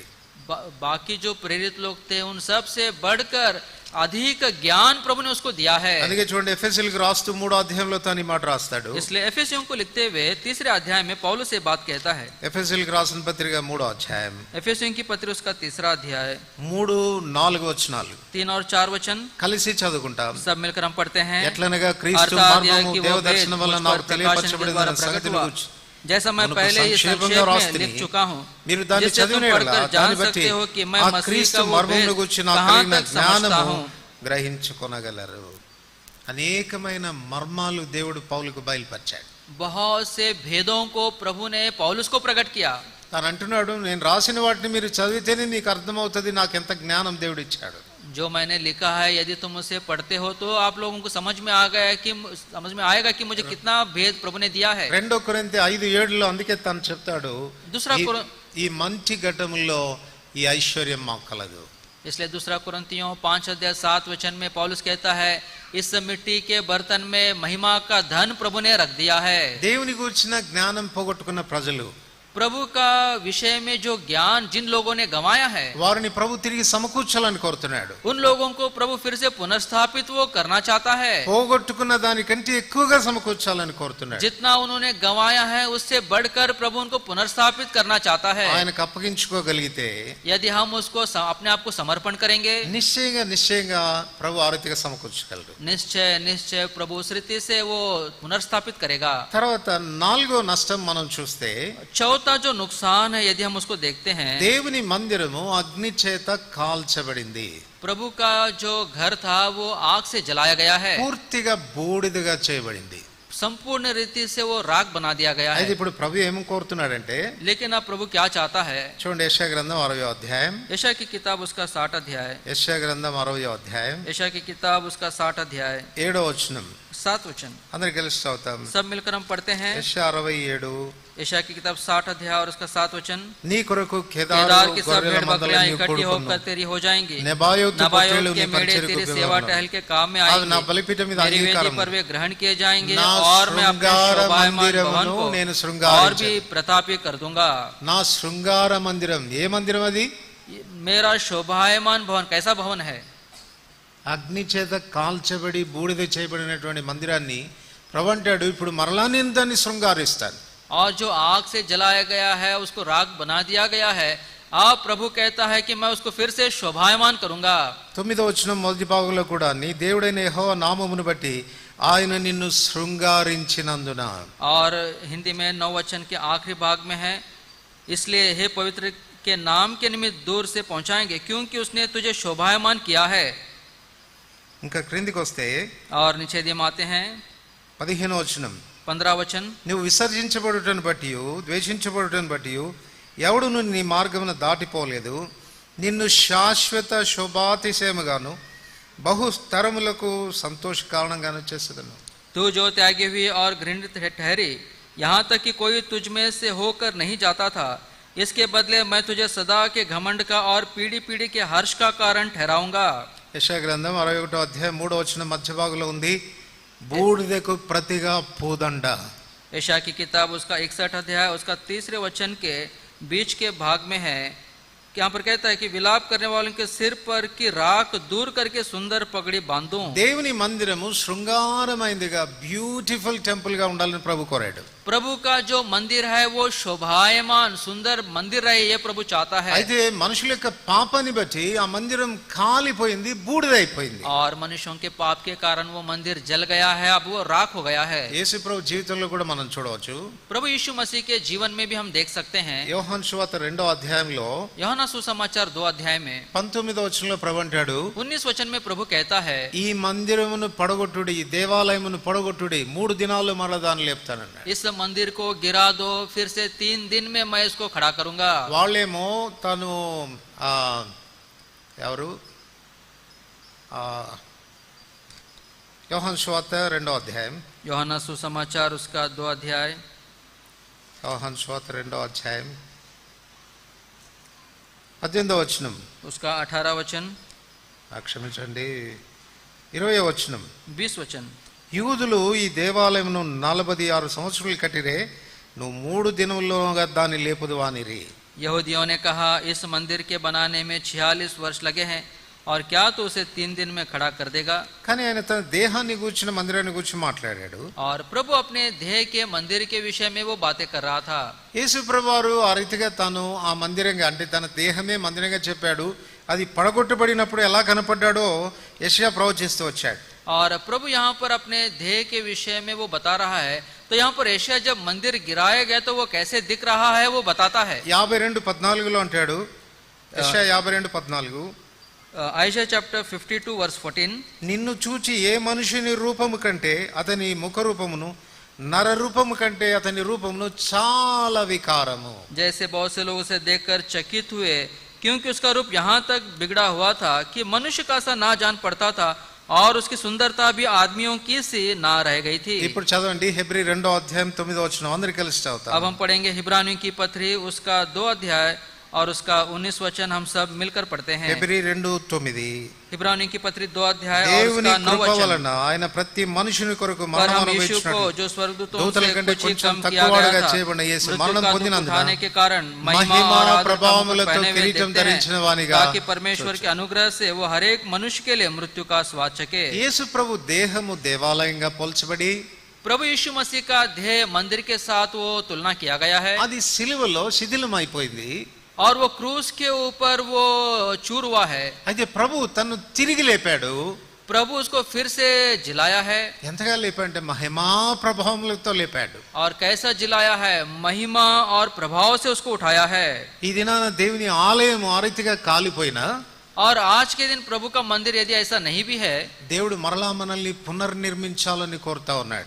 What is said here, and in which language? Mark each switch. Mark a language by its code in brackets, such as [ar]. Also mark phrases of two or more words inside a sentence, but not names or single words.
[hi] बाकी जो प्रेरित लोग थे उन सब से बढ़कर अधिक ज्ञान प्रभु ने उसको दिया है. [te] అందుకే చూడండి, ఎఫెసీయులకు రాస్తూ 3వ అధ్యాయంలో తాను ఈ మాట రాస్తాడు. [hi] इसलिए एफेसियों को लिखते हुए 3रे अध्याय में पौलुस ये बात कहता है. [te] ఎఫెసీయులకు రాసిన పత్రిక 3వ అధ్యాయం [hi] एफेसियों की पत्री उसका 3रा अध्याय [te] 3-4 వచనాలు [hi] 3 और 4 वचन [te] కలిసి చదువుకుంటాం. [hi] सब मिलकर हम पढ़ते हैं. [te] ఎట్లనగా క్రీస్తు మర్మము దేవదర్శనం వలన నాకు తెలియపరచబడిన సంగతిని గురించి [hi] जैसा मैं पहले ही संक्षेप में लिख चुका हूँ, [te] మీరు దాన్ని చదివినట్లయితే దాన్ని బట్టి ఆ క్రీస్తు మర్మమును గురించి నాకు కలిగిన జ్ఞానము గ్రహించుకొనగలరు. అనేకమైన మర్మాలు దేవుడు పౌలుకు బయలుపరిచాడు. [hi] बहुत से भेदों को प्रभु ने पौलुस को प्रकट किया. [te] తాను అంటున్నాడు, నేను రాసిన वाटिని మీరు చదివితేనే నీకు అర్థమవుతుంది నాకు ఎంత జ్ఞానం దేవుడు ఇచ్చాడు. [hi] जो मैंने लिखा है यदि तुम उसे पढ़ते हो तो आप लोगों को समझ में आएगा कि मुझे कितना भेद प्रभु ने दिया है. [te] 2 కొరింథీ 5:7 అందుకే తను చెప్తాడు, ఈ మంచి ఘటములో ఈ ఐశ్వర్యం మాకు కలదు. [hi] इसलिए 2 कुरिन्थियों 5:7 में पौलुस कहता है, इस मिट्टी के बर्तन में महिमा का धन प्रभु ने रख दिया है. [te] దేవుని గురించిన జ్ఞానం పోగొట్టుకున్న ప్రజలు, [hi] प्रभु का विषय में जो ज्ञान जिन लोगों ने गंवाया है [te] వారిని ప్రభు తిరిగి సమకూర్చాలని కోరుతున్నాడు. [hi] उन लोगों को प्रभु फिर से पुनर्स्थापित वो करना चाहता है. [te] పోగొట్టుకున్న దానికంటే ఎక్కువగా సమకూర్చాలని కోరుతున్నాడు. [hi] जितना उन्होंने गंवाया है उससे बढ़कर प्रभु उनको पुनर्स्थापित करना चाहता है. [te] ఆయనకు అప్పగించుకోగలిగితే, [hi] यदि हम उसको अपने आप को समर्पण करेंगे, [te] నిశ్చయంగా ప్రభు ఆ రీతిగా సమకూర్చగలడు. [hi] निश्चय प्रभु उस रीति से वो पुनर्स्थापित करेगा. [te] తర్వాత 4వ నష్టం మనం చూస్తే, [hi] चौथा जो नुकसान है यदि हम उसको देखते हैं, [te] దేవుని మందిరము అగ్ని చేత కాల్చబడింది. [hi] प्रभु का जो घर था वो आग से जलाया गया है, [te] పూర్తిగా బూడిదగా చేయబడింది. [hi] संपूर्ण रीति से वो राख बना दिया गया है. [te] అయితే ఇప్పుడు ప్రభు ఏం కోరుతున్నాడంటే, [hi] लेकिन अब प्रभु क्या चाहता है? [te] చూడండి, యెషయా గ్రంథం 60వ అధ్యాయం, [hi] यशायाह की किताब उसका 60 अध्याय, [te] యెషయా గ్రంథం 60వ అధ్యాయం [hi] यशायाह की किताब उसका 60 अध्याय [te] 7వ వచనం [hi] 7 वचन [te] అందరికి కలిసి చదువుతాం. [hi] सब मिलकर हम पढ़ते हैं. [te] యెషయా 67, [hi] यशायाह की किताब 60 अध्याय और उसका 7 वचन. [te] నీ కొరకు [hi] केदार की सब भेड़ बकरियां इकट्ठी होकर तेरी हो जाएंगी, नबायोत के मेढ़े तेरी सेवा टहल के काम में आएंगे, मेरी वेदी पर वे ग्रहण किए जाएंगे और मैं अपने शोभायमान भवन को और भी प्रतापी कर दूंगा. [te] నా శృంగార మందిరం, ఏ మందిరం అది? [hi] मेरा शोभायमान भवन कैसा भवन है? [te] అగ్ని చేత కాల్చబడి బూడిద చేయబడినటువంటి మందిరాన్ని ప్రభు అంటాడు, ఇప్పుడు మరలా నేను దాన్ని శృంగారిస్తాను. [hi] और जो आग से जलाया गया है उसको राख बना दिया गया है, आप प्रभु कहता है कि मैं उसको फिर से शोभायमान करूंगा. [te] 9వ వచనం మొదటి భాగంలో కూడా, నీ దేవుడైన యెహోవా నామమును బట్టి ఆయన నిన్ను శృంగారించినందున. [hi] और हिंदी में 9 वचन के आखिरी भाग में है, इसलिए हे पवित्र के नाम के निमित्त दूर से पहुंचाएंगे क्योंकि उसने तुझे शोभायमान किया है. [te] ఇంకా క్రిందికి వస్తే, [hi] और नीचे यदि हम आते हैं [te] 15వ వచనం, [hi] 15 वचन, [te] నువ్వు విసర్జించబడుటను బట్టి ద్వేషించబడుటను బట్టి ఎవడును నీ మార్గమును దాటిపోలేదు, నిన్ను శాశ్వత శోభాతిశయముగాను బహుస్తరములకు సంతోష కారణంగాను చేసేదను. [hi] तू जो त्यागी हुई और घृणित ठहरी, यहाँ तक कि कोई तुझ में से होकर नहीं जाता था, इसके बदले मैं तुझे सदा के घमंड का और पीढ़ी पीढ़ी के हर्ष का कारण ठहराऊंगा. [te] యెషయా గ్రంథం 61వ అధ్యాయం 3వ వచనం మధ్య భాగంలో ఉంది, బూడిదకు ప్రతిగా పూదండ. [hi] यशाया की किताब उसका 61 अध्याय उसका 3 वचन के बीच के भाग में है. यहाँ पर कहता है कि विलाप करने वालों के सिर पर की राख दूर करके सुंदर पगड़ी बांधूं. [te] దేవుని మందిరము శృంగారమైనదిగా [en] beautiful temple [te] గా ఉండాలని ప్రభు కోరాడు. [hi] प्रभु का जो मंदिर है वो शोभायमान सुंदर मंदिर रहे, ये प्रभु चाहता है. [te] అయితే మనుషుల యొక్క పాపాన్ని బట్టి ఆ మందిరం కాలిపోయింది, బూడిదైపోయింది. [hi] और मनुष्यों के पाप के कारण वो मंदिर जल गया है, अब वो राख हो गया है. [te] యేసు ప్రభు జీవితంలో కూడా మనం చూడవచ్చు. [hi] प्रभु यीशु मसीह के जीवन में भी हम देख सकते हैं. [te] యోహాను సువార్త 2వ అధ్యాయంలో [hi] యోహాను సుసమాచాर 2 अध्याय में [te] 19వ వచనంలో ప్రభు అంటాడు, [hi] 19 वचन में प्रभु कहता है, [te] ఈ మందిరమును పడగొట్టుడి, ఈ దేవాలయమును పడగొట్టుడి, 3 దినాల్లో మరలా దాన్ని లేపుతానన్నాడు. [hi] इस मंदिर को गिरा दो, फिर से 3 दिन में मैं इसको खड़ा करूंगा. [te] వాళ్ళేమో తను ఎవరు యోహాను సువార్త 2వ అధ్యాయం, [hi] యోహాను సుసమాచాर उसका 2 अध्याय, [te] యోహాను సువార్త 2వ అధ్యాయం 18వ వచనం, [hi] उसका 18 वचन, [te] క్షమించండి 20వ వచనం, [hi] 20 वचन. [te] యూదులు ఈ దేవాలయమును 46 సంవత్సరాలు కట్టిరే, నువ్వు 3 దినముల్లోగా దాన్ని లేపుదు వానిరి. [hi] यहूदियों ने कहा, इस मंदिर के बनाने में 46 वर्ष लगे हैं और क्या तो उसे 3 दिन में खड़ा कर देगा. [te] కానీ ఆయన తన దేహాన్ని గూర్చిన మందిరాన్ని గురించి మాట్లాడాడు. [hi] और प्रभु अपने देह के मंदिर के विषय में वो बातें कर रहा था. [te] యేసు ప్రభువారు ఆ రీతిగా తాను ఆ మందిరంగా, అంటే తన దేహమే మందిరంగా చెప్పాడు. అది పడగొట్టబడినప్పుడు ఎలా కనపడ్డాడో యెషయా ప్రవచిస్తూ వచ్చాడు. [hi] और प्रभु यहाँ पर अपने देह के विषय में वो बता रहा है. तो यहाँ पर यशायाह जब मंदिर गिराया गया तो वो कैसे दिख रहा है वो बताता है. [te] 52:14 అంటాడు, యెషయా 52:14, [en] Isaiah chapter 52 verse 14, [te] నిన్ను చూచి ఏ మనుషుని రూపము కంటే అతని ముఖ రూపమును, నర రూపము కంటే అతని రూపమును చాలా వికారము. [hi] जैसे बहुत से लोग उसे देखकर चकित हुए, क्योंकि उसका रूप यहाँ तक बिगड़ा हुआ था कि मनुष्य का सा ना जान पड़ता था और उसकी सुंदरता भी आदमियों की सी ना रह गई थी. [te] ఇప్పుడు చదవండి హెబ్రీ 2వ అధ్యాయం 9వ వచనం, అందరూ కలిసి చదువుతాం. [hi] अब हम पढ़ेंगे हिब्रानियों की पत्री उसका 2 अध्याय और उसका 19 वचन हम सब मिलकर पढ़ते हैं. [te] హెబ్రీ 2:9, [hi] हिब्रानियों की पत्री 2 अध्याय और [te] దేవుని [hi] उसका 9 [te] కృప [hi] वचन. [te] వలన ఆయన ప్రతి మనుషుని కొరకు [hi] पर [te] మరణం [hi] हम यीशु को [te] అనుభవించినట్లు [hi] जो स्वर्गदूतों [te] దూతల [hi] से [te] కంటే [hi] कुछ ही [te] కొంచెం [hi] कम किया [te] తక్కువగా [hi] गया था, [te] చేయబడిన యేసు [hi] मृत्यु [te] మరణం [hi] का दुख [te] పొందినందున [hi] उठाने के कारण महिमा [te] మహిమ [hi] और आदर का [te] ప్రభావములతో [hi] मुकुट पहने हुए [te] కిరీటం [hi] देखते [te] ధరించిన [hi] हैं, [te] వానిగా [hi] ताकि परमेश्वर के अनुग्रह से वो हर एक मनुष्य के लिए मृत्यु का स्वाद चखे. [te] యేసు ప్రభు దేహము దేవాలయంగా పోల్చబడి [hi] प्रभु यीशु मसीह का देह मंदिर के साथ वो तुलना किया गया है [te] అది సిలువలో శిథిలమైపోయింది. [hi] और वो क्रूस के ऊपर वो चूर हुआ है. [te] అయితే ప్రభు తను తిరిగి లేపాడు. [hi] प्रभु उसको फिर से जिलाया है. [te] ఎంతగా లేపాడంటే మహిమా ప్రభావములతో లేపాడు. [hi] और कैसा जिलाया है, महिमा और प्रभाव से उसको उठाया है. [te] ఈ దినాన దేవుని ఆలయం ఆ రీతిగా కాలిపోయినా, [hi] और आज के दिन प्रभु का मंदिर यदि ऐसा नहीं भी है, [te] దేవుడు మరలా మనల్ని పునర్నిర్మించాలని కోరుతా ఉన్నాడు.